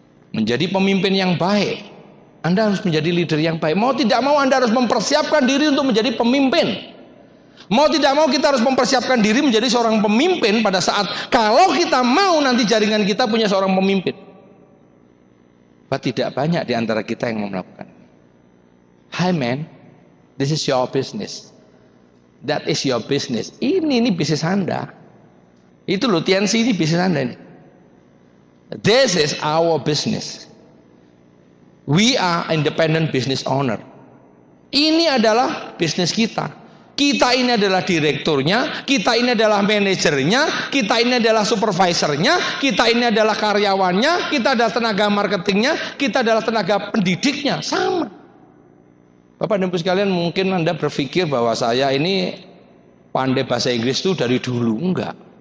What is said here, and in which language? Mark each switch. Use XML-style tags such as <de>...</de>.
<id>Menjadi pemimpin yang baik. Anda harus menjadi leader yang baik. Mau tidak mau Anda harus mempersiapkan diri untuk menjadi pemimpin. Mau tidak mau kita harus mempersiapkan diri menjadi seorang pemimpin pada saat kalau kita mau nanti jaringan kita punya seorang pemimpin. Tidak banyak di antara kita yang mau melakukan.</id> <en>Hi man, this is your business. That is your business.</en> <id>Ini bisnis Anda. Itu loh, TNC ini bisnis Anda ini.</id> <en>This is our business. We are independent business owner.</en> <id>Ini adalah bisnis kita. Kita ini adalah direkturnya, kita ini adalah manajernya, kita ini adalah supervisornya, kita ini adalah karyawannya, kita adalah tenaga marketingnya, kita adalah tenaga pendidiknya. Sama. Bapak dan Ibu sekalian, mungkin Anda berpikir bahwa saya ini pandai bahasa Inggris itu dari dulu. Enggak.</id>